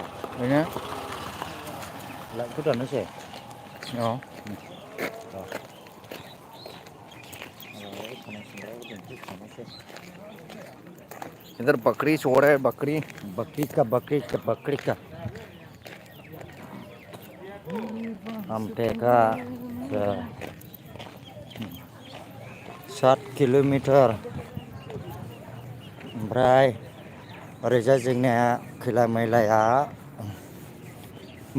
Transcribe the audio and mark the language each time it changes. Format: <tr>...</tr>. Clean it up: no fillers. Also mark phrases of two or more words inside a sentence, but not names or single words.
<brx>बेनो लाइटखौ दाननोसै</brx> <hi>औ इधर बकरी सो रहा है बकरी</hi> <brx>का आमटेका 7 किल'मिटार ओमफ्राय ओरैजाय जोंनिया खैला मैलाया मा</brx>